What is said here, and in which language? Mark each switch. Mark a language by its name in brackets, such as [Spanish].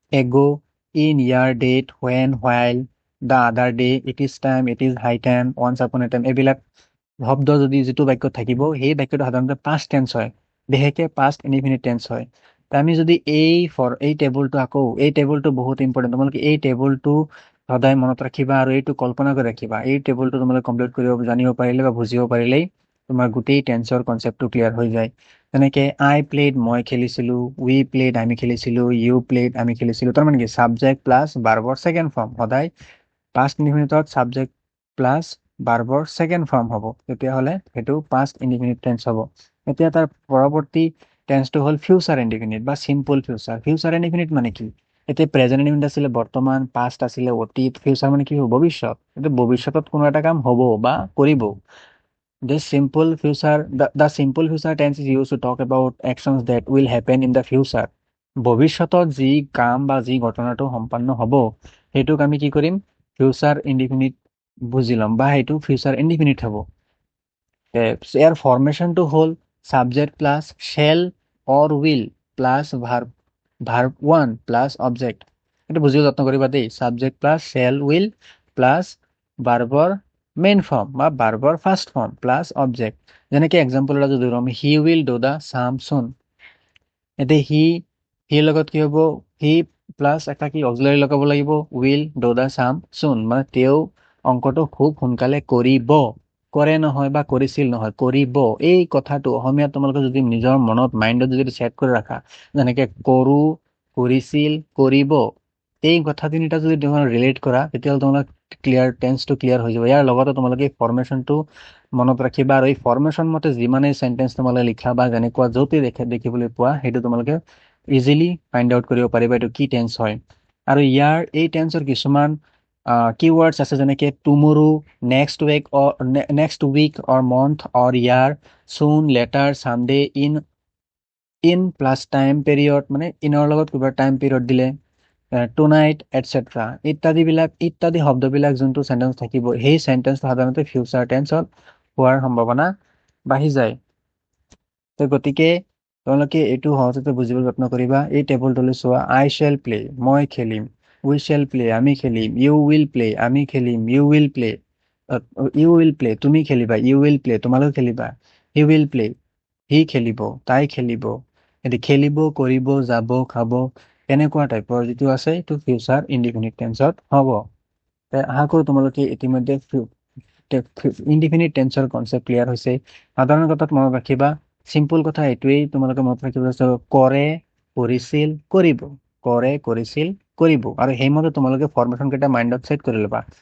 [Assamese] এগো, in, year, date, when, while, the আদাৰ day, it is time, it is high time, once আপন এ time, এইবিলাক শব্দ যদি যিটো বাক্যত থাকিব, সেই বাক্যটো সাধাৰণতে পাষ্ট টেন্স হয়, বিশেষকৈ পাষ্ট ইনডিফিনিট টেন্স হয়। আমি যদি এই টেবুলটো আকৌ, এই টেবুলটো বহুত ইম্পৰ্টেণ্ট, তোমালোকে এই টেবুলটো সদায় মনত ৰাখিবা আৰু এইটো কল্পনা কৰি ৰাখিবা। এই টেবুলটো তোমালোকে কমপ্লিট কৰিব জানিব পাৰিলে বা বুজিব পাৰিলেই তোমাৰ গোটেই টেন্সৰ কনচেপ্টটো ক্লিয়াৰ হৈ যায়। যেনেকে [English] I played [Assamese] মই খেলিছিলো, [English] we played [Assamese] আমি খেলিছিলো, [English] you played [Assamese] আমি খেলিছিলো। তাৰমানে কি ছাবজেক্ট প্লাছ ভাৰ্বৰ ছেকেণ্ড ফৰ্ম, সদায় past ইনডিফিনিটত subject plus ভাৰ্বৰ second form হ'ব, তেতিয়াহ'লে সেইটো পাষ্ট ইনডিফিনিট টেন্স হ'ব। এতিয়া তাৰ পৰৱৰ্তী টেন্সটো হ'ল ফিউচাৰ ইনডিফিনিট বা চিম্পল ফিউচাৰ। ফিউচাৰ ইনডিফিনিট মানে কি, এতিয়া প্ৰেজেন্ট ইনডিফিনিট আছিলে বৰ্তমান, পাষ্ট আছিলে অতীত, ফিউচাৰ মানে কি হ'ব ভৱিষ্যত। এতিয়া ভৱিষ্যতত কোনো এটা কাম হ'ব বা কৰিব। [English] The simple future tense is used to talk about actions that will happen in the future. [Assamese] ভৱিষ্যতত যি কাম বা যি ঘটনাটো সম্পন্ন হ'ব, সেইটোক আমি কি কৰিম, ফিউচাৰ ইনডিফিনিট বুজি ল'ম বা সেইটো ফিউচাৰ ইনডিফিনিট হ'ব। ইয়াৰ ফৰ্মেশ্যনটো হ'ল subject plus shell or will plus verb 1 plus object. এইটো বুজিব যত্ন কৰিবা দেই, subject plus shell will plus ভাৰ্বৰ main form বা ভাৰ্বৰ ফাৰ্ষ্ট ফৰ্ম প্লাছ অবজেক্ট। যেনেকে এক্সাম্পল এটা যদি ল'ম, [English] He will do the sum soon. [Assamese] এতিয়া হিৰ লগত কি হ'ব, হি প্লাছ এটা কি অক্সিলাৰী লগাব লাগিব, [English] will do the sum soon, [Assamese] মানে তেওঁ অংকটো খুব সোনকালে কৰিব, কৰে নহয় বা কৰিছিল নহয়, কৰিব। এই কথাটো অসমীয়াত তোমালোকে যদি নিজৰ মনত মাইণ্ডত যদি ছেট কৰি ৰাখা, যেনেকে কৰো, কৰিছিল, কৰিব, এই কথা তিনিটা যদি তোমালোকে ৰিলেট কৰা তেতিয়াহ'লে তোমালোক ক্লিয়াৰ টেন্সটো ক্লিয়াৰ হৈ যাব। ইয়াৰ লগতে তোমালোকে এই ফৰ্মেশ্যনটো মনত ৰাখিবা, আৰু এই ফৰ্মেশ্যন মতে যিমানেই চেণ্টেন্স তোমালোকে লিখা বা যেনেকুৱা য'তে দেখিবলৈ পোৱা সেইটো তোমালোকে ইজিলি ফাইণ্ড আউট কৰিব পাৰিবা এইটো কি টেন্স হয়। আৰু ইয়াৰ এই টেন্সৰ কিছুমান কিৱৰ্ডছ আছে, যেনেকৈ টুমৰো, নেক্সট উইক অৰ মন্থ অৰ ইয়াৰ, চুন, letter, Sunday, in plus time period, মানে ইনৰ লগত কিবা টাইম পিৰিয়ড দিলে, টুনাইট এটচেট্ৰা ইত্যাদি শব্দবিলাক যোনটো চেণ্টেন্স থাকিব সেই চেণ্টেন্সটো সাধাৰণতে ফিউচাৰ টেন্সত হোৱাৰ সম্ভাৱনা বাঢ়ি যায়। তো গতিকে তোমালোকে এইটো সহজতে বুজিবলৈ যত্ন কৰিবা। এই টেবুলটোলৈ চোৱা, [English] I shall play, [Assamese] মই খেলিম, [English] we shall play, [Assamese] আমি খেলিম, [English] you will play, [Assamese] আমি খেলিম, ইউ উইল প্লে, তুমি খেলিবা, ইউ উইল প্লে, তোমালোকে খেলিবা, [English] he will play, [Assamese] সি খেলিব, তাই খেলিব, এতিয়া খেলিব, কৰিব, যাব, খাব, এনেকুৱা টাইপৰ যিটো আছে এইটো ফিউচাৰ ইনডিফিনিট টেন্সত হ'ব। আশা কৰোঁ তোমালোকে ইতিমধ্যে ইনডিফিনিট টেন্সৰ কনচেপ্ট ক্লিয়াৰ হৈছে। সাধাৰণ কথাত মনত ৰাখিবা, চিম্পল কথা এইটোৱেই তোমালোকে মনত ৰাখিব আছে, কৰে, কৰিছিল, কৰিব, কৰে, কৰিছিল, কৰিব, আৰু সেইমতে তোমালোকে ফৰ্মেশ্যন কেইটা মাইণ্ডত ছেট কৰি ল'বা।